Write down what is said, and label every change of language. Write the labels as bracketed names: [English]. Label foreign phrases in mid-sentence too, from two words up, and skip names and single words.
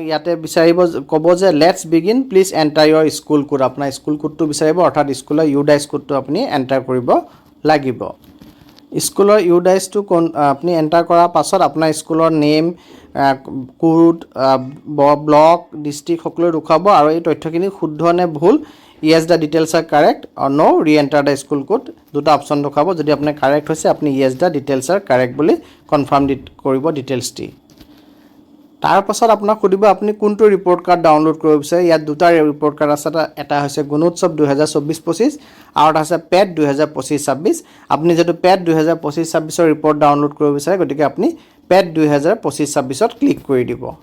[Assamese] ইয়াতে বিচাৰিব ক'ব যে [English] let's begin please enter your school code [Assamese] আপোনাৰ স্কুল কোডটো বিচাৰিব অৰ্থাৎ স্কুলৰ ইউডাইছ কোডটো আপুনি এন্টাৰ কৰিব লাগিব স্কুলৰ ইউডাইছটো আপুনি এন্টাৰ কৰাৰ পাছত আপোনাৰ স্কুলৰ [English] name code block district [Assamese] সকলো ৰখাব আৰু এই তথ্যখিনি শুদ্ধ নে ভুল [English] yes the details are correct or no re-enter the school code [Assamese] দুটা অপচন দেখাব যদি আপুনি কাৰেক্ট হৈছে আপুনি [English] yes the details are correct [Assamese] বুলি কনফাৰ্ম কৰিব ডিটেইলছটি তাৰ পাছত আপোনাক খুদিব আপুনি কোনটো [English] report card download [Assamese] কৰিব বিচাৰে ইয়াত দুটা [English] report card [Assamese] আছে এটা হৈছে গুণোৎসৱ 2024-25 আৰু এটা আছে পেট 2025-26 আপুনি যেটো পেট 2025-26 ৰ ৰিপৰ্ট ডাউনলোড কৰিব বিচাৰে গতিকে আপুনি পেট 2025-26 ত ক্লিক কৰি দিব